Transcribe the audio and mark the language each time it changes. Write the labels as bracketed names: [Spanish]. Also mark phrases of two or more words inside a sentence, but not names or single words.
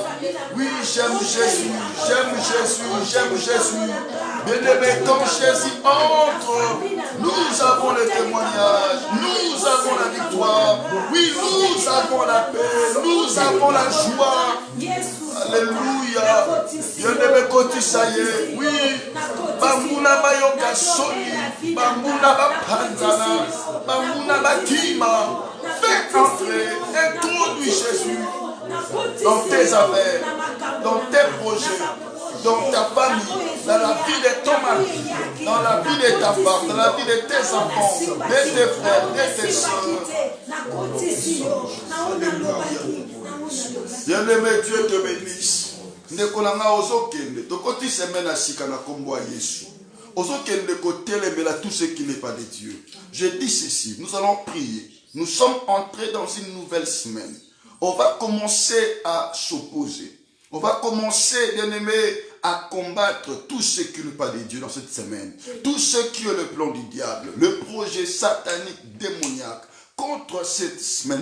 [French] Oui, j'aime Jésus, j'aime Jésus, j'aime Jésus. Bien-aimé, quand Jésus entre, nous avons le témoignage, nous avons la victoire. Oui, nous avons la paix, nous avons la joie. Alléluia. Bien-aimé, Koti, ça y est. Oui. [Lingala] Bamuna bayoka soni. Bamuna bapanzana. Bamuna bakima. [French] Fais entrer. Introduis Jésus dans tes affaires, dans tes projets, dans ta famille, dans la vie de ton mari, dans la vie de ta femme, dans la vie de tes enfants, de tes frères, de tes soeurs. Bien-aimé, Dieu te bénisse. [Lingala] Nekolanga ozokende, tokoti semaine asika na kombo ya Yesu. Ozokende kotelemela [French] tout ce qui n'est pas de Dieu. Je dis ceci, nous allons prier. Nous sommes entrés dans une nouvelle semaine. On va commencer à s'opposer. On va commencer, bien-aimé, à combattre tout ce qui n'est pas de Dieu dans cette semaine. Tout ce qui est le plan du diable, le projet satanique, démoniaque, contre cette semaine.